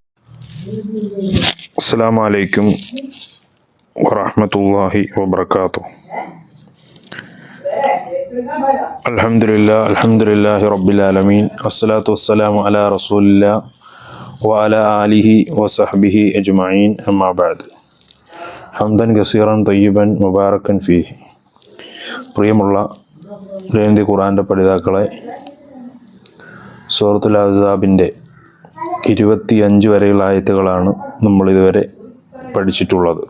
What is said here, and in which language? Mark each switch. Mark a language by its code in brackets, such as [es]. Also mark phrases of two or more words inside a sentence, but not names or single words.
[ar] السلام عليكم ورحمة الله وبركاته. الحمد لله رب العالمين والصلاة والسلام على رسول الله وعلى آله وصحبه أجمعين أما بعد. حمدا كثيرا طيبا مباركا فيه. [ml] പ്രിയമുള്ള ദൈനംദിന ഖുർആന്റെ പഠിതാക്കളെ, സൂറത്തുൽ അഹ്സാബിൻ്റെ 25 വരെയുള്ള ആയത്തുകളാണ് നമ്മൾ ഇതുവരെ പഠിച്ചിട്ടുള്ളത്.